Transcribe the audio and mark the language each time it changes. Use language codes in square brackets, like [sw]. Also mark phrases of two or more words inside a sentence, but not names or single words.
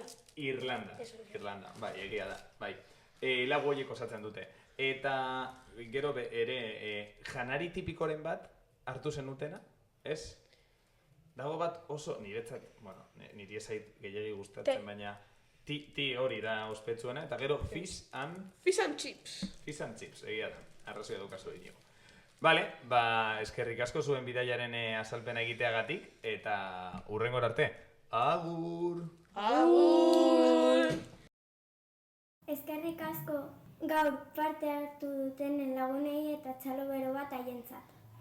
[eu] Irlanda, bai, egia da, bai. Lau horiek osatzen dute. Eta gero ere janari tipikoren bat hartu zenutena, ez? Dago bat oso, niretzat, niri ezait gehiagi gustatzen, baina ti hori da ospetsuena, eta gero [en] fish and [eu] chips. [en] Fish and chips, [eu] egia da, arrazoi edukazu ditugu. Bale, eskerrik asko zuen bidaiaren azalpena egiteagatik, eta hurrengor arte. Agur! Agur! Eskerrik asko gaur parte hartu dutenen lagunei eta txalo bero bat haientzat.